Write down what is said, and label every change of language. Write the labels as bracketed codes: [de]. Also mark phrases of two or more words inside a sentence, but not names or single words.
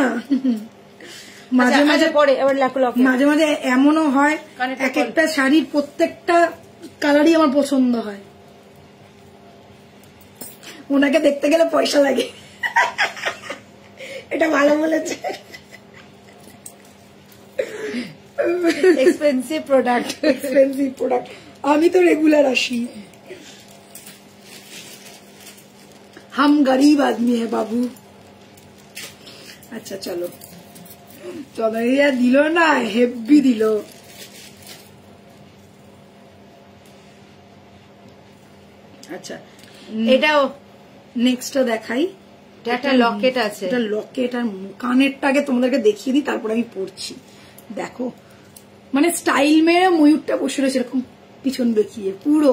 [bn] মাঝে মাঝে পরে আবার মাঝে মাঝে এমনও হয় এক একটা শাড়ির প্রত্যেকটা কালারই আমার পছন্দ হয়। ওনাকে দেখতে গেলে পয়সা লাগে, এটা ভালো বলেছে। [en] expensive product, expensive product. [bn] আমি তো রেগুলার আসি। [hi] हम गरीब आदमी है बाबू। अच्छा चलो चौधरी दिल ना हेवी दिल। [bn] আচ্ছা এটাও নেক্সটটা দেখাই। একটা লকেট আছে, এটা লকেট আর কানেরটাকে তোমাদেরকে দেখিয়ে দিই, তারপর আমি পড়ছি। দেখো মানে স্টাইল মেরে ময়ূরটা বসে রয়েছে এরকম পিছন দেখিয়ে পুরো।